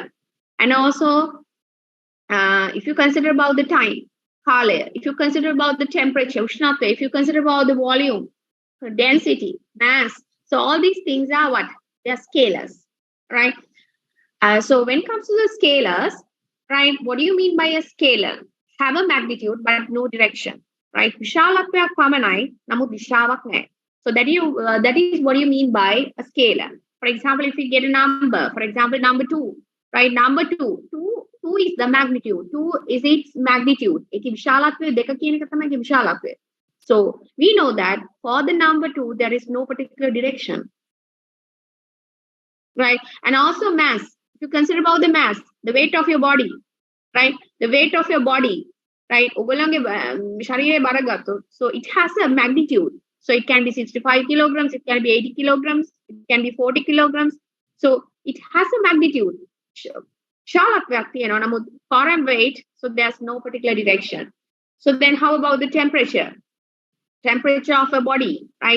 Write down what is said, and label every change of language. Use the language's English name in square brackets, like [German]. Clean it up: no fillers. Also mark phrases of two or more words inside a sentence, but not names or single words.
[English] And also, if you consider about the time, kale, if you consider about the temperature, ushnata, if you consider about the volume, density, mass, so all these things are what? They are scalars, right? So when it comes to the scalars, right, what do you mean by a scalar? Have a magnitude but no direction, right? [Sinhala] විශාලත්වයක් පමණයි, නමුත් දිශාවක් නැහැ. [English] So that is what you mean by a scalar. For example, if you get a number, for example, number 2, right? Number 2 is the magnitude. 2 is its magnitude. [Sinhala] ඒකේ විශාලත්වය 2 කියන එක තමයි ඒකේ විශාලත්වය. [English] So we know that for the number 2, there is no particular direction, right? And also mass. If you consider about the mass, the weight of your body, right? The weight of your body, right? [Sinhala] ඔයගොල්ලන්ගේ ශරීරයේ බර ගත්තොත්, [English] so it has a magnitude. So it can be 65 kilograms, it can be 80 kilograms, it can be 40 kilograms. So it has a magnitude. Foreign weight, so there's no particular direction. So then how about the temperature? Temperature of a body, right?